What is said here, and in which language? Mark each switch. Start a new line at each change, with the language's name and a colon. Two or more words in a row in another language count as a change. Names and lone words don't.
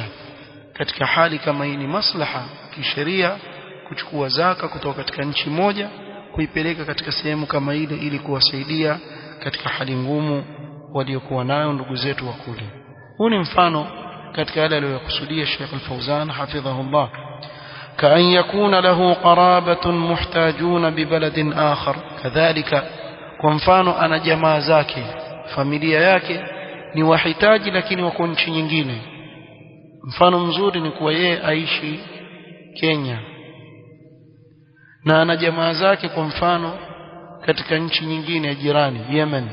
Swahili: Katika hali kama hii ni maslaha kisheria kuchukua zaka kutoka katika nchi moja kuipeleka katika sehemu kama ile ili kuwasaidia katika hali ngumu waliokuwa nayo ndugu zetu wa kule. Huu ni mfano katika yale aliyokusudia Sheikh Al-Fawzan hafidhahullah,
Arabic: كأن يكون له قرابة محتاجون ببلد آخر كذلك.
Swahili: kwa mfano ana jamaa zake, familia yake ni wahitaji lakini wako nchi nyingine. Mfano mzuri ni kuwa yeye aishi Kenya na ana jamaa zake kwa mfano katika nchi nyingine ya jirani Yemen.